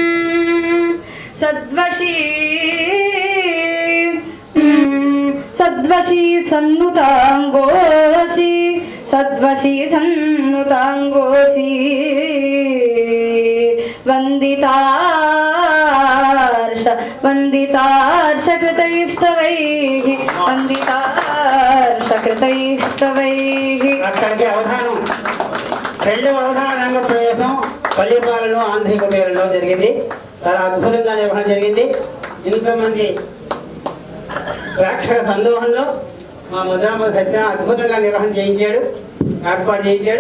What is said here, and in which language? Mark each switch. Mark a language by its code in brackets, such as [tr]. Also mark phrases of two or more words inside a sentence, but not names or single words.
[sa] सद्वशी सद्वशी सन्नुताङ्गोषि सद्वशी सन्नुताङ्गोषि वन्दितार्ष वन्दितार्ष कृतैस्तवैः वन्दितार्ष कृतैस्तवैः [te] అక్కడికి అవధానం రెండు అవధాన రంగ ప్రవేశం పల్లిపాలలో ఆంధ్రకుటేరులో జరిగింది. చాలా అద్భుతంగా నిర్వహణ జరిగింది. ఇంతమంది ప్రేక్షక సందోహంలో మా ముద్రామతి సత్యనారాయణ అద్భుతంగా నిర్వహణ చేయించాడు, ఏర్పాటు చేయించాడు.